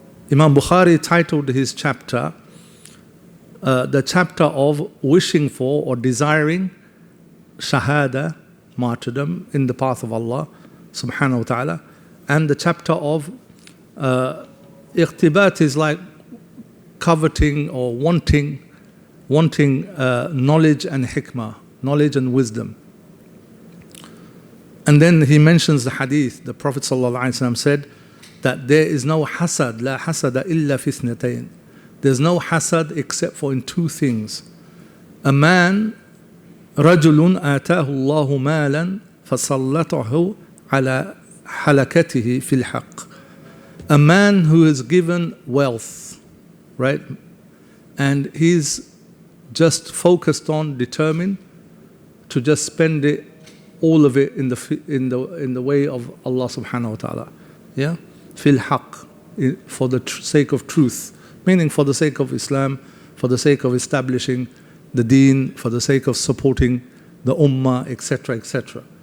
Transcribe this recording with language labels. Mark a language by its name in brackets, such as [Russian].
[English] Imam Bukhari titled his chapter the chapter of wishing for or desiring shahada, martyrdom in the path of Allah subhanahu wa ta'ala, and the chapter of ightibat is like coveting or wanting knowledge and hikmah, knowledge and wisdom. And then he mentions the hadith. The Prophet ﷺ said that there is no hasad, [Arabic] la hasada illa fi ithnatayn. [English] There's no hasad except for in two things. A man, [Arabic] رجل آتاه الله مالا فسلطه على حلكته في الحق. [English] A man who is given wealth, right? And he's just focused on, determined to just spend it, all of it in the way of Allah subhanahu wa ta'ala. Yeah? Fil haq, for the sake of truth, meaning for the sake of Islam, for the sake of establishing the deen, for the sake of supporting the ummah, etc., etc.